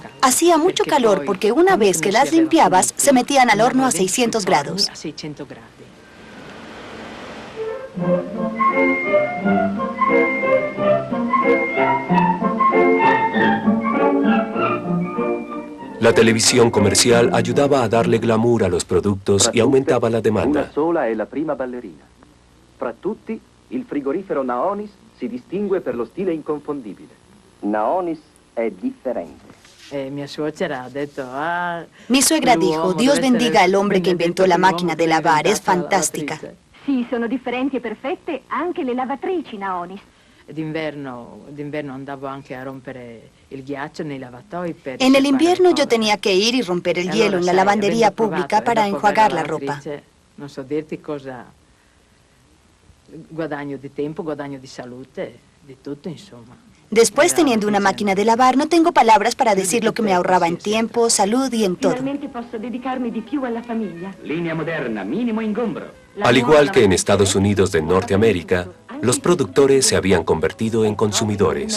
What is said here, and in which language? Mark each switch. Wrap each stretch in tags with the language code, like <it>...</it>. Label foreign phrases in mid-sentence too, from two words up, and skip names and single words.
<es>Hacía mucho calor porque una vez que las limpiabas, se metían al horno a 600 grados. La televisión comercial ayudaba a darle glamour a los productos y aumentaba la demanda.</es> <it>Una sola è la prima ballerina. Fra tutti, il frigorifero Naonis si distingue per lo stile inconfondibile. Naonis è differente.</it> <es>Mi suegra dijo, Dios bendiga al hombre que inventó la máquina de lavar, es fantástica.</es> <it>Sì, sono differenti e perfette anche le lavatrici Naonis. D'inverno andavo anche a rompere il ghiaccio nei lavatoi per...</it> <es>En el invierno yo tenía que ir y romper el hielo en la lavandería pública para enjuagar la ropa.</es> <it>Non so dirti cosa... Guadagno di tempo, guadagno di salute, di tutto insomma.</it> <es>Después, teniendo una máquina de lavar, no tengo palabras para decir lo que me ahorraba en tiempo, salud y en todo.</es> <it>Finalmente posso dedicarmi di più alla famiglia. Linea moderna, minimo ingombro.</it> <es>Al igual que en Estados Unidos de Norteamérica, los productores se habían convertido en consumidores.</es>